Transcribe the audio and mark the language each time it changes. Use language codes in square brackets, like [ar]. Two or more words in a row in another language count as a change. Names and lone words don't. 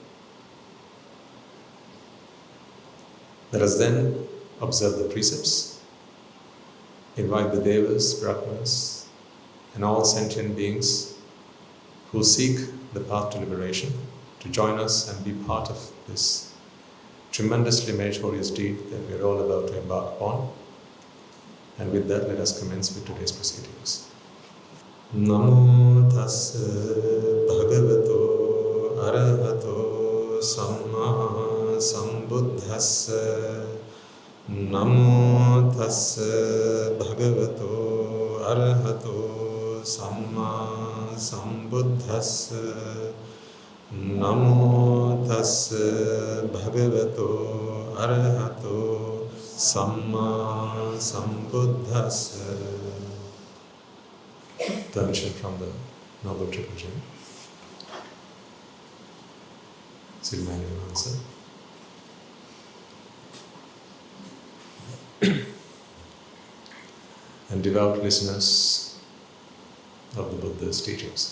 [en] Let us then observe the precepts, invite the Devas, Brahmas, and all sentient beings who seek the path to liberation to join us and be part of this tremendously meritorious deed that we are all about to embark upon. And with that, let us commence with today's proceedings. [pi] Namo tassa bhagavato arahato samma sambuddhassa. Namo tassa bhagavato arahato samma sambuddhassa. Namo tassa bhagavato arahato samma sambuddhassa. [en] Permission from the Noble Triple Gem. Silmani will answer. And devout listeners of the Buddha's teachings.